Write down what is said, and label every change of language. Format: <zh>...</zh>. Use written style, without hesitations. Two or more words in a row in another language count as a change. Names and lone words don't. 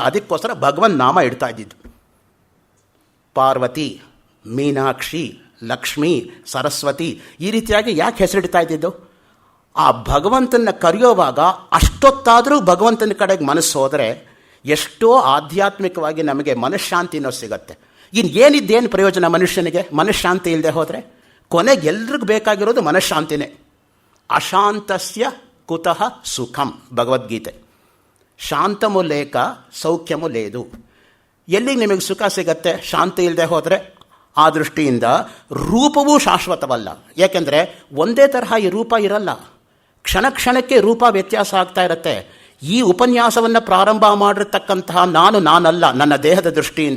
<kn>ಅದಕ್ಕೋಸ್ಕರ ಭಗವನ್ ನಾಮ ಇಡ್ತಾ ಇದ್ದಿದ್ದು. ಪಾರ್ವತಿ, ಮೀನಾಕ್ಷಿ, ಲಕ್ಷ್ಮೀ, ಸರಸ್ವತಿ ಈ ರೀತಿಯಾಗಿ ಯಾಕೆ ಹೆಸರಿಡ್ತಾ ಇದ್ದಿದ್ದು? ಆ ಭಗವಂತನ ಕರೆಯೋವಾಗ ಅಷ್ಟೊತ್ತಾದರೂ ಭಗವಂತನ ಕಡೆಗೆ ಮನಸ್ಸು ಹೋದರೆ ಎಷ್ಟೋ ಆಧ್ಯಾತ್ಮಿಕವಾಗಿ ನಮಗೆ ಮನಃಶಾಂತಿನೋ ಸಿಗತ್ತೆ. ಇನ್ನು ಏನಿದ್ದೇನು ಪ್ರಯೋಜನ ಮನುಷ್ಯನಿಗೆ ಮನಃಶಾಂತಿ ಇಲ್ಲದೆ ಹೋದರೆ? ಕೊನೆಗೆ ಎಲ್ರಿಗೂ ಬೇಕಾಗಿರೋದು ಮನಃಶಾಂತಿನೇ.</kn> <sa>ಅಶಾಂತಸ್ಯ ಕುತಃ ಸುಖಂ ಭಗವದ್ಗೀತೆ.</sa> <te>శాంతము లేక సౌఖ్యము లేదు.</te> <kn>ಎಲ್ಲಿಗೆ ನಿಮಗೆ ಸುಖ ಸಿಗತ್ತೆ ಶಾಂತಿ ಇಲ್ಲದೆ ಹೋದರೆ? ಆ ದೃಷ್ಟಿಯಿಂದ ರೂಪವೂ ಶಾಶ್ವತವಲ್ಲ. ಯಾಕೆಂದರೆ ಒಂದೇ ತರಹ ಈ ರೂಪ ಇರಲ್ಲ. ಕ್ಷಣ ಕ್ಷಣಕ್ಕೆ ರೂಪ ವ್ಯತ್ಯಾಸ ಆಗ್ತಾ ಇರುತ್ತೆ. ಈ ಉಪನ್ಯಾಸವನ್ನು ಪ್ರಾರಂಭ ಮಾಡಿರ್ತಕ್ಕಂತಹ ನಾನಲ್ಲ ನನ್ನ ದೇಹದ ದೃಷ್ಟಿಯಿಂದ.</kn>